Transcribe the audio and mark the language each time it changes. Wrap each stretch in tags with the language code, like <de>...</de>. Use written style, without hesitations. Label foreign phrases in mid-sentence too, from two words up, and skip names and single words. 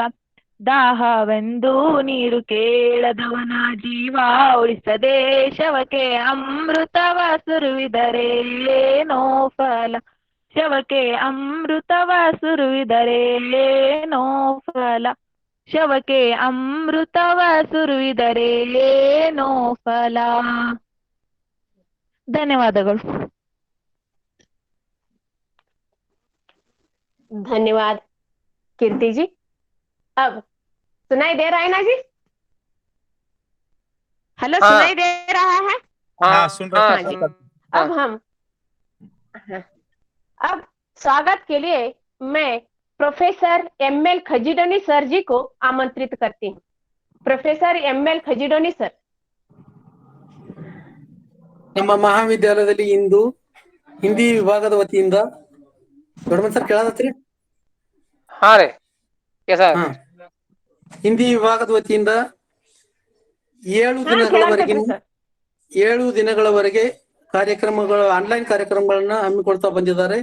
<kn>ದಾಹವೆಂದು ನೀರು ಕೇಳದವನ ಜೀವ ಉಳಿಸದೆ ಶವಕ್ಕೆ ಅಮೃತವ ಸುರುವಿದರೇನೋ ಫಲ. ಶವಕ್ಕೆ ಅಮೃತವ ಸುರುವಿದರೇನೋ ಫಲ. ಶವಕ್ಕೆ ಅಮೃತವ ಸುರುವಿದರೇನೋ ಫಲ. धन्यवादಗಳು.</kn> <hi>धन्यवाद कीर्ति जी। अब सुनाई दे रहा है ना जी? हेलो, सुनाई दे रहा है? हाँ, सुन रहा जी। अब स्वागत के लिए मैं प्रोफेसर एमएल खजीडोनी सर जी को आमंत्रित करती हूँ। प्रोफेसर एमएल खजीडोनी सर.</hi> <kn>ನಮ್ಮ ಮಹಾವಿದ್ಯಾಲಯದಲ್ಲಿ ಇಂದು ಹಿಂದಿ ವಿಭಾಗದ ವತಿಯಿಂದ ದೊಡ್ಡಮನ್ ಸರ್ ಕೇಳತ್ರಿ? ಹಾ ರೀ, ಹಿಂದಿ ವಿಭಾಗದ ವತಿಯಿಂದ 7 ದಿನಗಳವರೆಗೆ ಕಾರ್ಯಕ್ರಮಗಳು, ಆನ್ಲೈನ್ ಕಾರ್ಯಕ್ರಮಗಳನ್ನ ಹಮ್ಮಿಕೊಳ್ತಾ ಬಂದಿದ್ದಾರೆ.</kn>